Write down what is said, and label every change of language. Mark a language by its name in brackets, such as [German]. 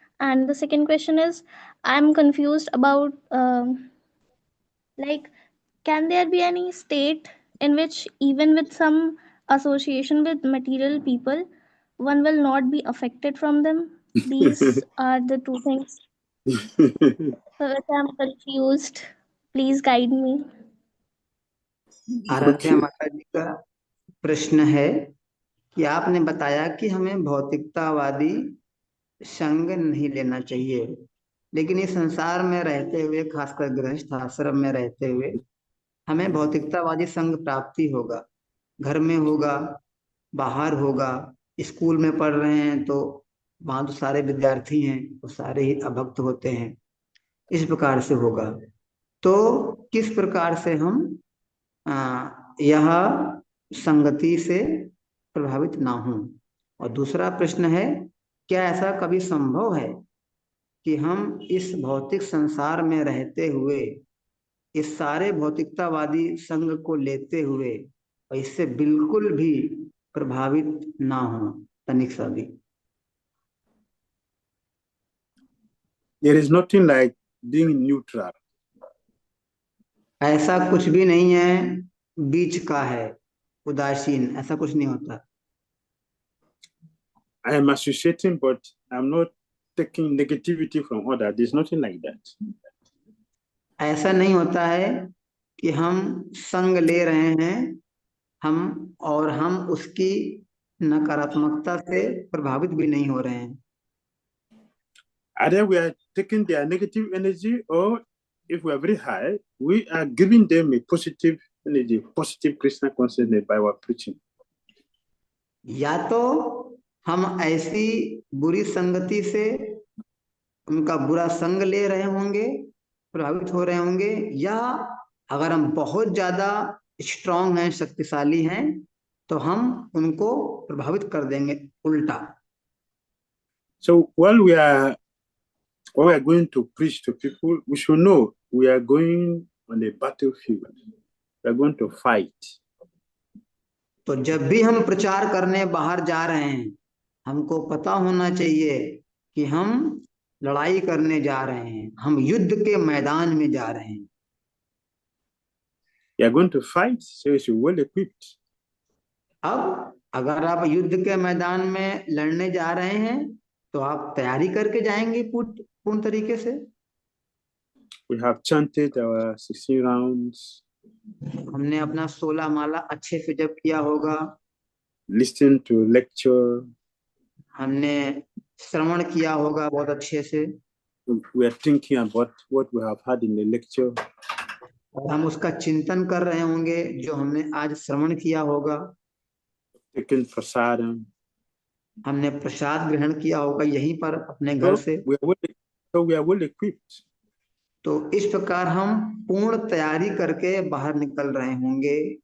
[English] And the second question is, I'm confused about like, can there be any state in which even with some association with material people, one will not be affected from them? These are the two things for which I'm confused. Please guide me. [Hindi] Aaradhya माता जी का प्रश्न है कि आपने बताया कि हमें भौतिकतावादी संग नहीं लेना चाहिए, लेकिन इस संसार में रहते हुए, खासकर गृहस्थ आश्रम में रहते हुए, हमें भौतिकतावादी संग प्राप्ति होगा। घर में होगा, बाहर होगा, स्कूल में पढ़ रहे हैं तो वहां तो सारे विद्यार्थी हैं, वो सारे ही अभक्त होते हैं, इस प्रकार से होगा। तो किस प्रकार से हम यह संगति से प्रभावित ना हों? और दूसरा प्रश्न है, क्या ऐसा कभी संभव है कि हम इस भौतिक संसार में रहते हुए इस सारे भौतिकतावादी संग को लेते हुए और इससे बिल्कुल भी प्रभावित ना हो? तनिक सा भी। [English] There is nothing like being neutral. [Hindi] ऐसा कुछ भी नहीं है, बीच का है, उदासीन, ऐसा कुछ नहीं होता। [English] I am associating, but I'm not taking negativity from others. There's nothing like that. [Hindi] ऐसा नहीं होता है कि हम संग ले रहे हैं हम उसकी नकारात्मकता से प्रभावित भी नहीं हो रहे हैं। [English] Either we are taking their negative energy, or if we are very high, we are giving them a positive energy, positive Krishna consciousness by our preaching. [Hindi] या तो हम ऐसी बुरी संगति से उनका बुरा संग ले रहे होंगे, प्रभावित हो रहे होंगे, या अगर हम बहुत ज्यादा स्ट्रांग हैं, शक्तिशाली हैं, तो हम उनको प्रभावित कर देंगे उल्टा। [English] So while we are going to preach to people, we should know we are going on a battlefield. We are going to fight. [Hindi] तो जब भी हम प्रचार करने बाहर जा रहे हैं, हमको पता होना चाहिए कि हम लड़ाई करने जा रहे हैं, हम युद्ध के मैदान में जा रहे हैं। [English] You are going to fight, so you should well equipped. [Hindi] अब अगर आप युद्ध के मैदान में लड़ने जा रहे हैं तो आप तैयारी करके जाएंगे पूर्ण तरीके से। [English] We have chanted our 16 rounds. [Hindi] हमने अपना 16 माला अच्छे से जप किया होगा। [English] Listen to lecture. [Hindi] हमने श्रवण किया होगा बहुत अच्छे से। [English] We are thinking about what we have had in the lecture. [Hindi] और हम उसका चिंतन कर रहे होंगे जो हमने आज श्रवण किया होगा। [English] Taking prasadam. [Hindi] हमने प्रसाद ग्रहण किया होगा यहीं पर अपने घर से। [English] So we are well equipped. [Hindi] तो इस प्रकार हम पूर्ण तैयारी करके बाहर निकल रहे होंगे।